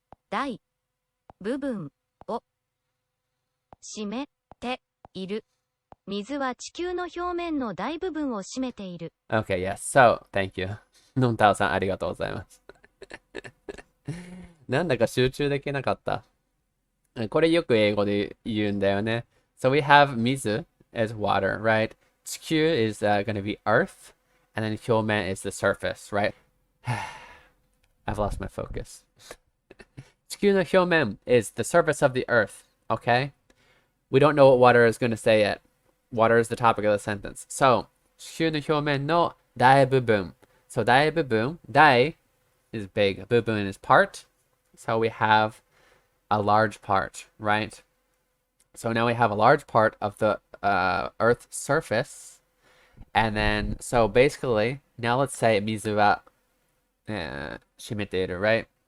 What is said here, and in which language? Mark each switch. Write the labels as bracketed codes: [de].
[ja] 大部分を占めている。水は地球の表面の大部分を占めている。 [en] Okay, yes. So, thank you. [ja] のんたおさん、ありがとうございます。なんだか集中できなかった。これよく英語で言うんだよね。 [en] So we have 水 as water, right? 地球 is going to be earth, and then 表面 is the surface, right? I've lost my focus. [ja] 地球の表面 [en] is the surface of the earth, okay? We don't know what water is going to say yet. Water is the topic of the sentence. [ja] So, 地球の表面の大部分. [en] So, 大部分, 大 is big, 部分 is part. So, we have a large part, right? So, now we have a large part of the Earth's surface. And then, so basically, now let's say [ja] 水は占めている, [en] right?